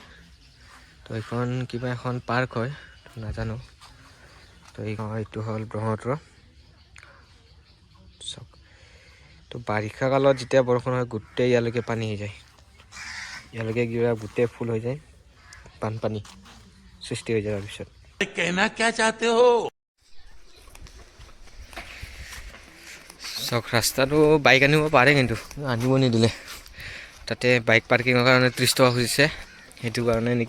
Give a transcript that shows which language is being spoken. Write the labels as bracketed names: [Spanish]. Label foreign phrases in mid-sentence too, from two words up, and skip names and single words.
[Assamese] তো এইখন কিবা এখন পাৰ্ক হয়, নাজানো। তো এইটো হ'ল ব্ৰহ্মপুত্ৰ। চাওক, তো বাৰিষা কালত যেতিয়া বৰষুণ হয় গোটেই ইয়ালৈকে পানী হৈ যায়। ইয়ালৈকে কিবা গোটেই ফুল হৈ যায়, বানপানী সৃষ্টি হৈ যায়। তাৰপিছত [Hindi] कहना क्या चाहते हो? [Assamese] চাওক, ৰাস্তাটো বাইক আনিব পাৰে, কিন্তু আনিব নিদিলে। তাতে বাইক পাৰ্কিঙৰ কাৰণে 30 টকা খুজিছে, সেইটো কাৰণে নেকি।